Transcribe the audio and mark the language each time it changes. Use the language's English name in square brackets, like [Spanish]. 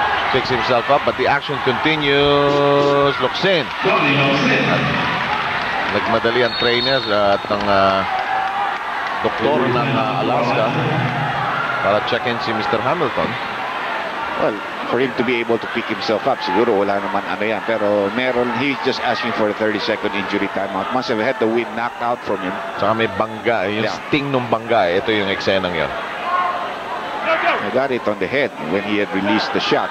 [English] Picks himself up, but the action continues. Luksin. [Filipino] Nagmadali ang trainers at ang doktor ng Alaska para check-in si Mr. Hamilton. [English] Well, for him to be able to pick himself up, [Filipino] siguro wala naman ano yan. Pero meron, [English] he's just asking for a 30-second injury timeout. Must have had the wind knocked out from him. [Filipino] Saka may bangga, yung sting ng bangga. Ito yung eksenang yan. [English] I got it on the head when he had released the shot.